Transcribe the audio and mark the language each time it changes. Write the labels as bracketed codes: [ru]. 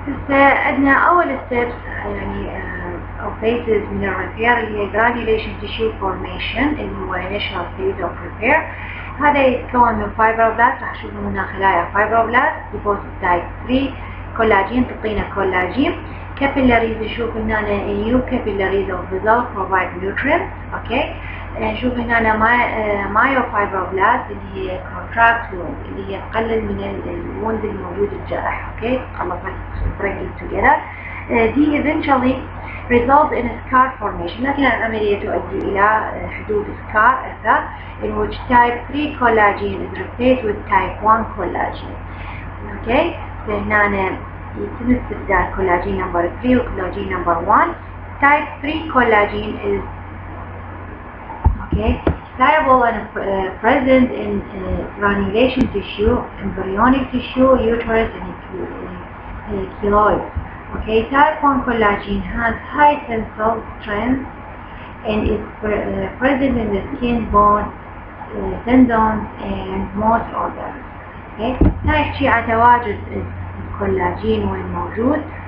[ar] عندنا أول ستيبس يعني أو phases من الريبير اللي هي granulation tissue formation اللي هو [en] initial phase of repair. [ar] هذا يتكون من فايبروبلاست، راح تشوفوا هنا خلايا فايبروبلاست ديبوزيت تايب 3 كولاجين، تعطينا كولاجين. [en] capillaries [ar] نشوف هنا [en] new capillaries of vessel provide nutrients. [ar] اوكي نشوف هنا مايوفايبروبلاست اللي هي [en] contract wound [ar] اللي هي تقلل من الوند الموجود الجرح. اوكي خلص [en] bring it together. دي eventually result in scar formation، [ar] لكن العملية تؤدي إلى حدوث [en] scar أثر in which type 3 collagen is replaced with type 1 collagen. [ar] اوكي فهنا يتم استبدال كولاجين نمبر 3 وكولاجين نمبر 1. [en] type 3 collagen is soluble and present in granulation tissue, embryonic tissue, uterus and keloids. Type 1 collagen has high tensile strength and is present in the skin, bone, tendons and most organs. [ar] نحكي عن تواجد الكولاجين وين موجود.